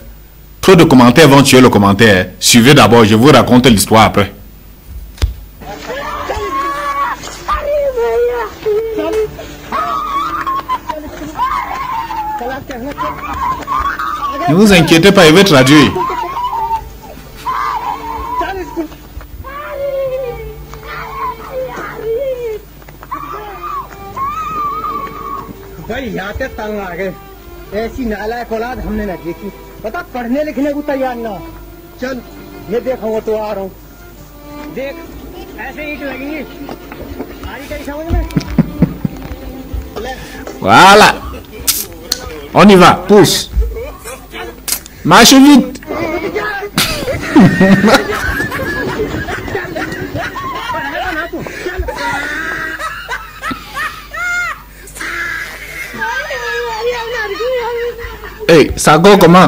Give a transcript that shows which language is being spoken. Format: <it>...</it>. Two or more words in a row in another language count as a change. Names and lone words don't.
<fr>Trop de commentaires vont tuer le commentaire. Suivez d'abord, je vous raconte l'histoire après. Ne vous inquiétez pas, il va traduire.</fr> <hi>भाई यहाँ पे तंग आ गए ऐसी नालायक औलाद हमने न देखी बता पढ़ने लिखने को तैयार ना चल ये देखूंगा तो आ रहा हूँ देख ऐसे ईंट लगेंगी आई कहीं समझ में</hi> <fr>Voilà. On y va, pousse. Marche vite. Hey, ça go comment?</fr>